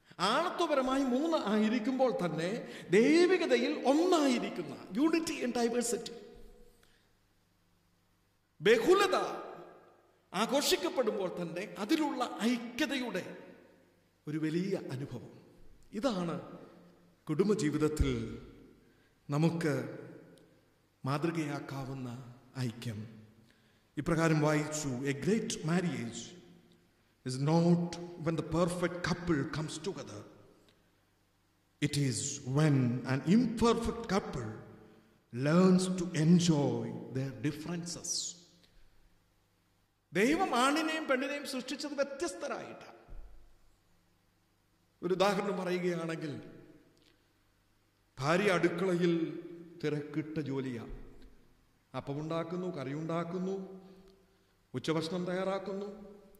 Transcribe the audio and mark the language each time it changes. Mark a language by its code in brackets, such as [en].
[ml] ആളത്വപരമായി 3 ആയിരിക്കുമ്പോൾ തന്നെ ദൈവികതയിൽ ഒന്നായിരിക്കുന്ന [en] unity in diversity, [ml] ബഹുലത ആഘോഷിക്കപ്പെടുമ്പോൾ തന്നെ അതിലുള്ള ഐക്യതയുടെ ഒരു വലിയ അനുഭവം. ഇതാണ് കുടുംബജീവിതത്തിൽ നമുക്ക് മാതൃകയാക്കാവുന്ന ഐക്യം. ഇപ്രകാരം വായിച്ചു, [en] A great marriage is not when the perfect couple comes together. It is when an imperfect couple learns to enjoy their differences. [ml] ദൈവം ആണിനെയും പെണ്ണിനെയും സൃഷ്ടിച്ചത് വ്യത്യസ്തരായിട്ടാണ്. ഒരു ഉദാഹരണം പറയുകയാണെങ്കിൽ, ഭാര്യ അടുക്കളയിൽ തിരക്കിട്ട ജോലിയാണ്. അപ്പമുണ്ടാക്കുന്നു, കറിയുണ്ടാക്കുന്നു, ഉച്ചഭക്ഷണം തയ്യാറാക്കുന്നു.